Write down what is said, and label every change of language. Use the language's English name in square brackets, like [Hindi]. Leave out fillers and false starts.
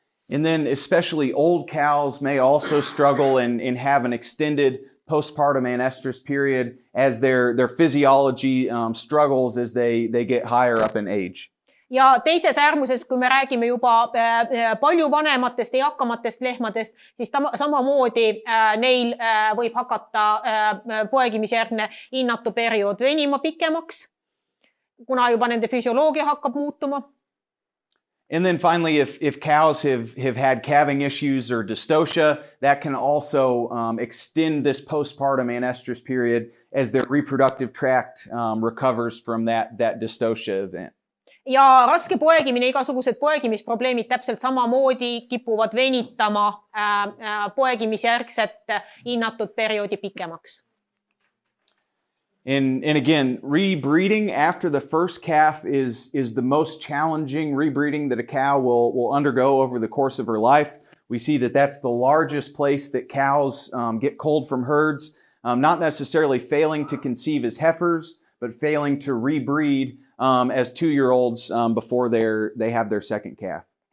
[English] And then especially old cows may also struggle and have an extended postpartum anestrus period as their physiology struggles as they get higher up in age. [Estonian] Ja teises äärmuses, kui me räägime juba palju vanematest ja eakamatest lehmadest, siis samamoodi neil võib hakata poegimisjärgne innatuperiood venima pikemaks, kuna juba nende füsioloogia hakkab muutuma. [English] And then finally, if cows have had calving issues or dystocia, that can also extend this postpartum anestrus period as their reproductive tract recovers from that dystocia event. [Estonian] Ja raske poegimine, igasugused poegimisprobleemid täpselt samamoodi kipuvad venitama poegimisjärgset innatud perioodi pikemaks. [English] And again, rebreeding after the first calf is the most challenging rebreeding that a cow will undergo over the course of her life. We see that that's the largest place that cows get culled from herds, not necessarily failing to conceive as heifers, but failing to rebreed as 2-year-olds before they have their second calf.